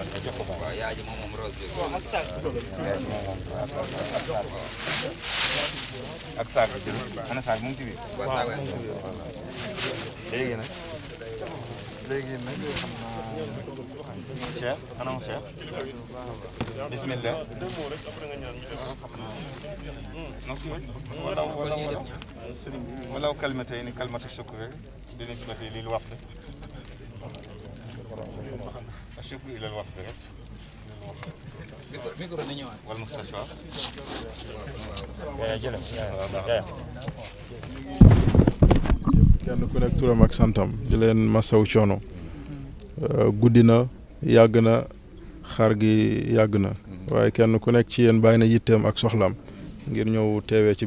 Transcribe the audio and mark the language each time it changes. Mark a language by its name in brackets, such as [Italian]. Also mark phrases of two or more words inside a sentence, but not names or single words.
[Wolof] waaw yaa ji moom rose bi ak saak ana saak mu ngi ci biir waaw saak léegi nag xam naa Cheikh ana mu Cheikh bismillah [Arabic] ولو كلمتين كلمة الشكر بالنسبة للوفد الشكر إلى الوفد والمستشفى [Wolof] kenn ku nekk turam ak santam di leen masaw coono guddi na yàgg na xar gi yàgg na waaye kenn ku nekk ci yéen bàyyi na yitteem ak soxlaam ngir ñëw teewee ci